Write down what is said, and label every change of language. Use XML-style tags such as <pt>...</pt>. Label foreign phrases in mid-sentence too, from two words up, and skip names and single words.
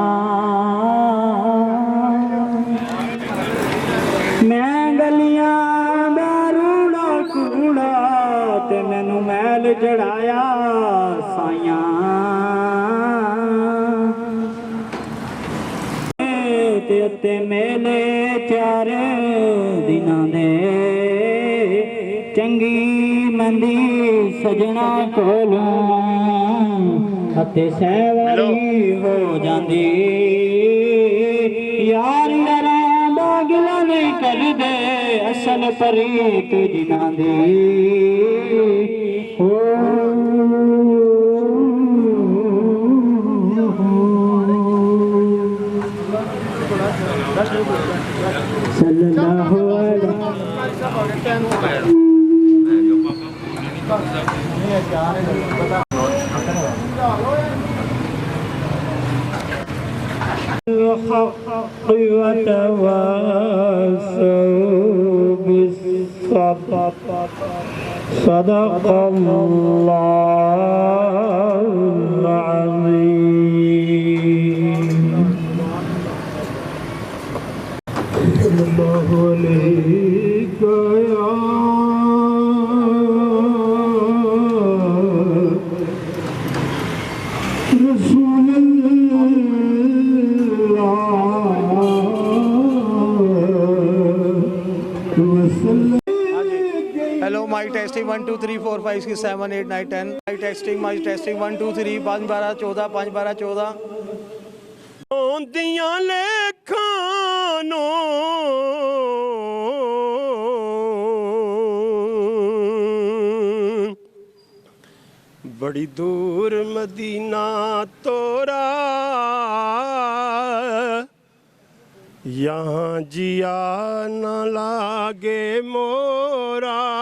<pa>میں گلیاں دا روڑا کوڑا تے مینوں میل جڑایا سائیاں تے میلے چار دناں دے چنگی مندی سجنا کولوں ہتے سیواری ہو جاندی یار یاراں دا گلا نہیں کر دے اصل پریت جناں دی</pa> <ar>صلی اللہ علیہ الحق وتواصوا بالصبر صدق الله العظيم صلى الله عليك يا رسول</ar> <en>Hello, mic testing 1 2 3 4 5 6 7 8 9 10. Mic testing 1 2 3 5 12 14 5 12 14.</en> <pa>ਆਉਂਦੀਆਂ ਲੇਖਾਂ ਨੂੰ ਬੜੀ ਦੂਰ ਮਦੀਨਾ ਤੋਰਾ</pa> <hi>यहाँ जिया न लागे मोरा</hi>